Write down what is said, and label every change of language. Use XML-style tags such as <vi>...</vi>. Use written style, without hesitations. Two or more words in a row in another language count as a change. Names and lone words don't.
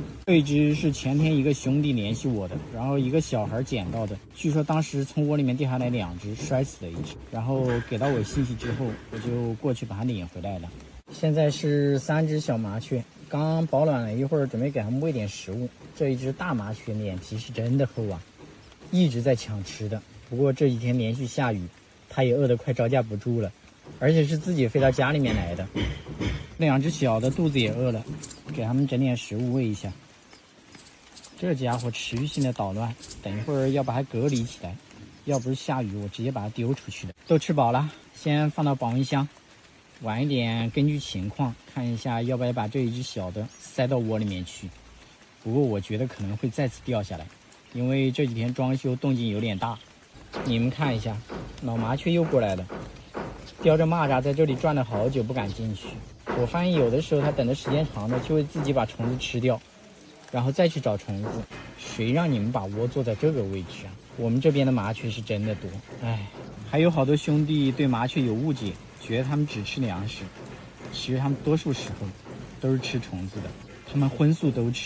<zh>這一隻是前天一個兄弟聯繫我的，然後一個小孩撿到的，據說當時從窩裡面掉下來2隻，摔死了一隻，然後給到我信息之後，我就過去把它領回來了。現在是3隻小麻雀，剛保暖了一會兒，準備給它們餵點食物。這一隻大麻雀臉皮是真的厚啊，一直在搶吃的。不過這幾天連續下雨，它也餓得快招架不住了，而且是自己飛到家裡面來的。2隻小的肚子也餓了，給它們整點食物餵一下。這家伙持續性的搗亂，等一會兒要把它隔離起來，要不是下雨，我直接把它丟出去的。都吃飽了，先放到保溫箱。晚一點根據情況看一下要不要把这一只小的塞到窩裡面去。不過我覺得可能會再次掉下來，因為這幾天裝修動靜有點大。你們看一下，老麻雀又過來了，叼着螞蚱在這裡轉了好久不敢進去。我發現有的時候它等的時間長了，就會自己把蟲子吃掉，然後再去找蟲子。誰讓你們把窩做在這個位置啊？我們這邊的麻雀是真的多，哎，還有好多兄弟對麻雀有誤解，覺得它們只吃糧食，其實它們多數時候都是吃虫子的，它們荤素都吃。</zh>